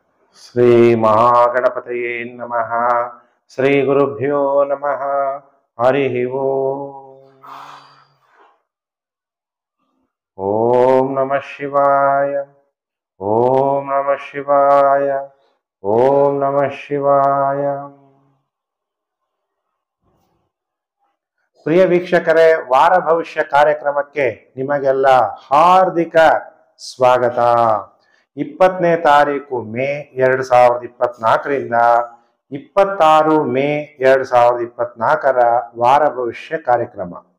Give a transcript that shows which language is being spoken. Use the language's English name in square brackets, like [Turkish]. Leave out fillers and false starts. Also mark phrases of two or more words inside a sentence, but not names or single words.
[Sanskrit] श्री महागणपतये नमः। श्री गुरुभ्यो नमः। हरि ओम। ओम नमः शिवाय। ओम नमः शिवाय। ओम नमः शिवाय। [Kannada] ಪ್ರಿಯ ವೀಕ್ಷಕರೇ, ವಾರ ಭವಿಷ್ಯ ಕಾರ್ಯಕ್ರಮಕ್ಕೆ ನಿಮಗೆಲ್ಲ ಹಾರ್ದಿಕ ಸ್ವಾಗತ. 20ನೇ ತಾರೀಕು ಮೇ 2024ರಿಂದ 26 ಮೇ 2024ರ ವಾರ ಭವಿಷ್ಯ ಕಾರ್ಯಕ್ರಮ.